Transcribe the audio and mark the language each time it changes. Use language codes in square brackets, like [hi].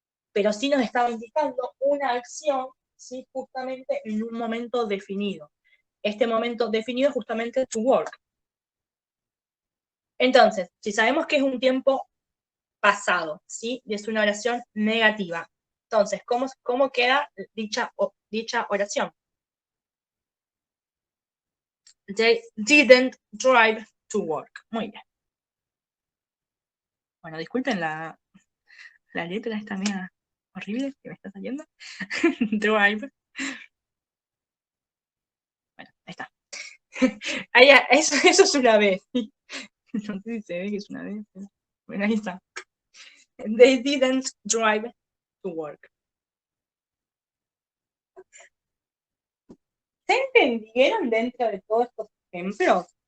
[es] Pero sí nos estaba indicando una acción, ¿sí? Justamente en un momento definido. Este momento definido es justamente [en] to work. [es] Entonces, si sabemos que es un tiempo pasado, ¿sí? Y es una oración negativa. Entonces, ¿cómo queda dicha oración? [en] They didn't drive to work. [es] Muy bien. Bueno, disculpen la letra esta mía horrible que me está saliendo. [en] Drive. [es] Bueno, ahí está. Ahí, eso es una B. No sé si se ve que es una B. Bueno, ahí está. [en] They didn't drive to work. [es] ¿Se entendieron dentro de todos estos ejemplos?